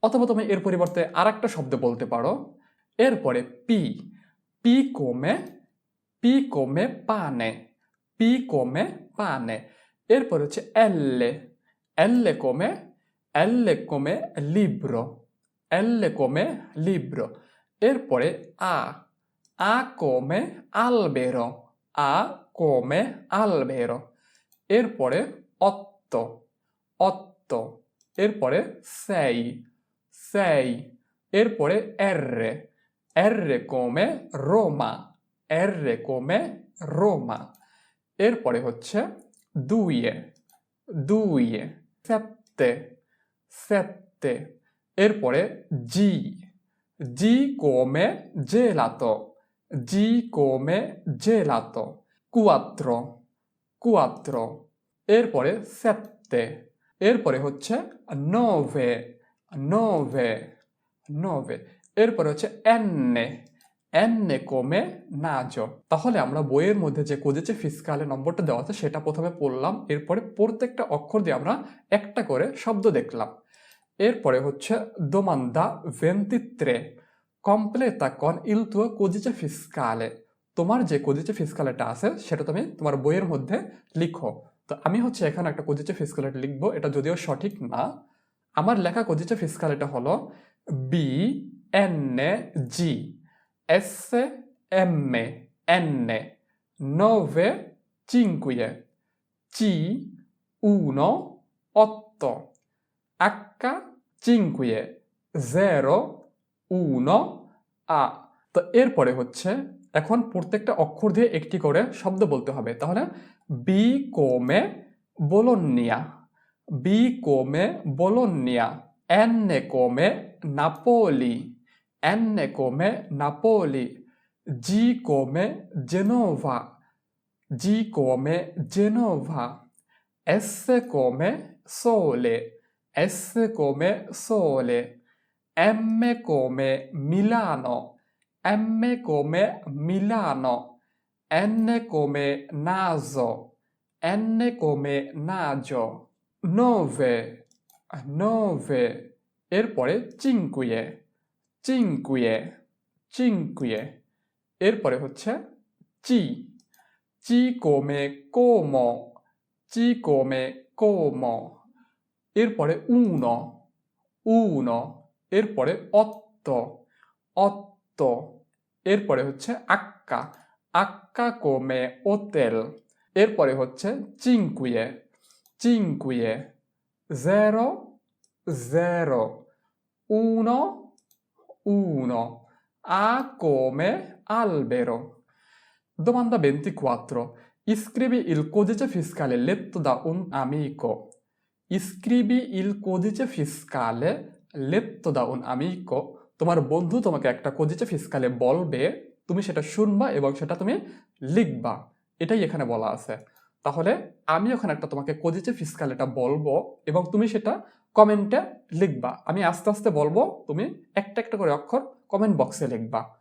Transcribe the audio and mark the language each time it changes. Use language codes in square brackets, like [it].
[bn] অথবা তুমি এর পরিবর্তে আর একটা শব্দ বলতে পারো। এরপরে P, P [it] come pane, পি come pane। [bn] এরপরে হচ্ছে এল্লে, এল্লে [it] come libro, [bn] এল্লে come libro। [it] এরপরে আ come albero, আ come albero। এরপরে otto, otto। এরপরে sei, sei। এরপরে erre, erre come Roma, erre come Roma। [bn] এরপরে হচ্ছে দুইয়ে, দুইয়ে, [it] sette, sette। [bn] এরপরে জি, জি [it] come gelato, [bn] জি come gelato। [it] quattro, quattro। এরপরে sette। এরপরে হচ্ছে nove, nove, nove। [bn] এরপরে হচ্ছে এন্নে, এন্নে come নাজো। তাহলে আমরা বইয়ের মধ্যে যে কোজিচে ফিসকালে নম্বরটা দেওয়া আছে সেটা প্রথমে পড়লাম, এরপরে প্রত্যেকটা অক্ষর দিয়ে আমরা একটা করে শব্দ দেখলাম। এরপরে হচ্ছে [it] domanda 23 completa con il tuo codice fiscale। [bn] তোমার যে কোজিচে ফিসকালেটা আছে সেটা তুমি তোমার বইয়ের মধ্যে লিখো। তো আমি হচ্ছে এখানে একটা কোজিচে ফিসকালেটা লিখবো, এটা যদিও সঠিক না। আমার লেখা কোজিচে ফিসকালেটা হলো B N G S M N 9 5 C 1 8 H 5 0 1 A। তো এরপরে হচ্ছে এখন প্রত্যেকটা অক্ষর দিয়ে একটি করে শব্দ বলতে হবে। [it] তাহলে বি come Bologna, বি come Bologna। N come Napoli, N come Napoli। G come Genova, G come Genova। S come Sole, S come Sole। M come Milano, M come Milano। N come naso, N come naso। 9, 9। এরপরে cinque, cinque, cinque। [bn] এরপরে হচ্ছে চি, চি [it] come como, [bn] চি come como। [it] এরপরে uno, uno। এরপরে otto, otto। [bn] এরপরে হচ্ছে Hakka, Hakka come hotel। [it] এরপরে হচ্ছে cinque, cinque, zero, zero, uno, uno। A come albero। Domanda 24. Iscrivi il codice fiscale letto da un amico. Iscrivi il codice fiscale letto da un amico। [bn] তোমার বন্ধু তোমাকে একটা কোজিচে ফিসকালে বলবে, তুমি সেটা শুনবা এবং সেটা তুমি লিখবা, এটাই এখানে বলা আছে। তাহলে আমি ওখানে একটা তোমাকে কোজিচে ফিসকালেটা বলবো এবং তুমি সেটা কমেন্টে লিখবা। আমি আস্তে আস্তে বলবো, তুমি একটা একটা করে অক্ষর কমেন্ট বক্সে লিখবা।